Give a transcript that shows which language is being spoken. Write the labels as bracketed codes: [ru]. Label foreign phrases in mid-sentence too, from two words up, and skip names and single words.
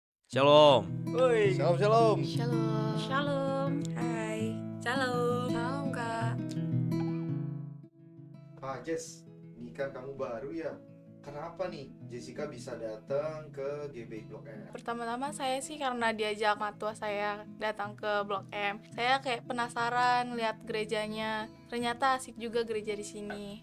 [id] Shalom. Woi. Shalom, shalom. Shalom. Shalom. Hai. Shalom. Shalom Kak. Jess, ini kan kamu baru ya. Kenapa nih Jessica bisa datang ke GB Blok M? Pertama-tama saya sih karena diajak matua saya datang ke Blok M. Saya kayak penasaran lihat gerejanya. Ternyata asik juga gereja di sini.